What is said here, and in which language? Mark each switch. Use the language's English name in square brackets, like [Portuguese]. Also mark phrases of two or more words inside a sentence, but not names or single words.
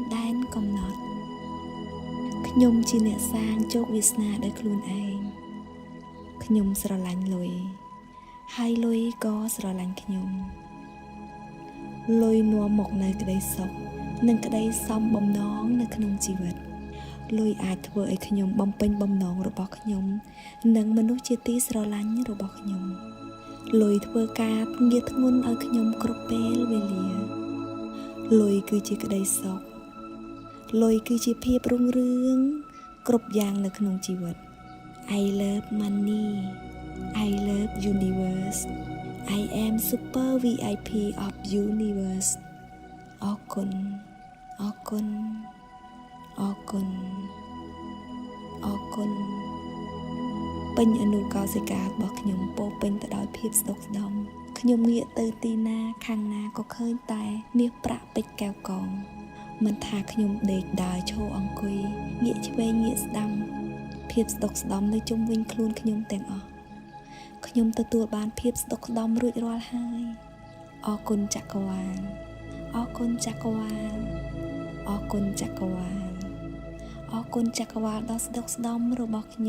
[Khmer] ដែនកំណត់ខ្ញុំជាអ្នកសាងជោគវាសនាដោយខ្លួនឯងខ្ញុំស្រឡាញ់លុយហើយលុយក៏ស្រឡាញ់ខ្ញុំលុយនាំមកនៅក្តីសុខនិងក្តីសមបំណងនៅក្នុងជីវិតលុយអាចធ្វើឲ្យខ្ញុំបំពេញបំណងរបស់ខ្ញុំនិងមនុស្សជាទីស្រ ឡាញ់របស់ខ្ញុំលុយធ្វើការងារធ្ងន់ឲ្យខ្ញុំគ្រប់ពេលវេលាលុយគឺជាក្តីសុខលុយគឺជាភាពរុងរឿងគ្រប់យ៉ាងនៅក្នុងជីវិត [English] I love money I love universe I am super VIP of universe [Khmer] អរ គុណអរគុណអរគុណអរគុណពេញអនុកោសិការបស់ខ្ញុំពោពេញទៅដោយភាពស្តុកស្តម្ភខ្ញុំងាកទៅទីណាខាង ណាក៏ឃើញតែមាសប្រាក់ពេជ្រកែវកងមិនថាខ្ញុំដេកដើរឈរអង្គុយងាកឆ្វេងងាកស្ដាំភាពស្តុកស្តម្ភនៅជុំវិញខ្លួនខ្ញុំទាំងអស់ខ្ញុំទទួលបានភាពស្តុកស្តម្ភរួចរាល់ហើយអរគុណចក្រវាលអរគុណចក្រវាលអរគុណចក្រវាលអរគុណចក្រវាលដ៏ស្តុកស្តម្ភរបស់